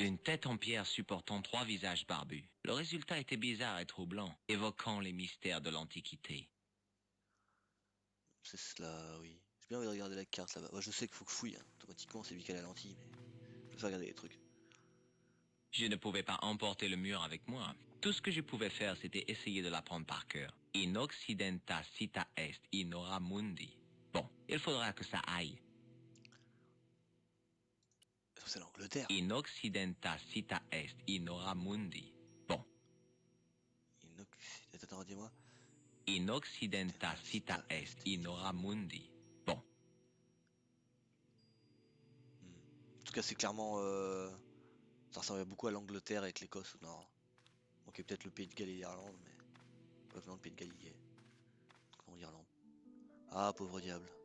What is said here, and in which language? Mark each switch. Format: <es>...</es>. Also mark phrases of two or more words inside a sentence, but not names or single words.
<fr>Une tête en pierre supportant 3 visages barbus. Le résultat était bizarre et troublant, évoquant les mystères de l'Antiquité. C'est cela, oui. J'ai bien envie de regarder la carte là-bas. Moi, je sais qu'il faut que je fouille, hein. Automatiquement, c'est lui qui a la lentille, mais je vais regarder les trucs. Je ne pouvais pas emporter le mur avec moi. Tout ce que je pouvais faire, c'était essayer de l'apprendre par cœur.</fr> <la>In occidenta cita est in ora mundi.</la> <fr>Bon, il faudra que ça aille. C'est l'Angleterre.</fr> <la>In occidenta cita est in ora mundi.</la> <fr>Bon. Attends, dis-moi.</fr> <la>In occidenta cita est, in ora mundi.</la> <fr>Bon. En tout cas, c'est clairement... ça ressemblait beaucoup à l'Angleterre avec l'Écosse au nord. Ok, peut-être le Pays de Galles et l'Irlande, mais... non, le Pays de Galles y est. En Irlande. Ah, pauvre diable.</fr>